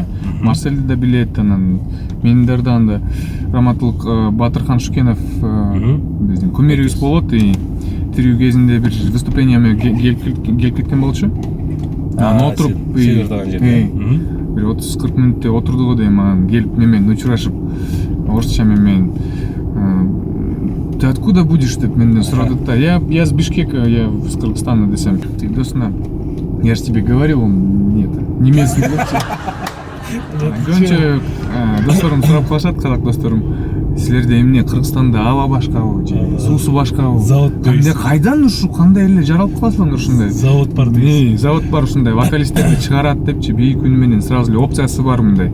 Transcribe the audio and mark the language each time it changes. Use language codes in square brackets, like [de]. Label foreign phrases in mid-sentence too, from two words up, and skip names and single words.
[ky] Марселди да билет, анан мендерден да Раматылык Батырхан Шукенов биздин кумирибиз болот. Тирүү кезинде бир выступление келип кеткен болчу. Анан отуруп Севердаган жерде. бир 30-40 мүнөттөй отурдук дейм, анан келип менен учурашып орусча менен [ru] ты откуда будешь [ky] деп менден сурады да. [ru] Я с Бишкека, я с Кыргызстана десем. Ты досуна, я же тебе говорил, он нет, не местный депчи. [ky] Көбүнчө досторум сурап калышат, казак досторум. Силерде эмне Кыргызстанда аба башкабы же суусу башкабы? Завод эмне кайдан ушу кандай эле жаралып каласыңар ушундай? Завод бар дейсиз. Завод бар ушундай, вокалисттерди чыгарат депчи, бийик үн менен сразу эле опциясы бар мындай.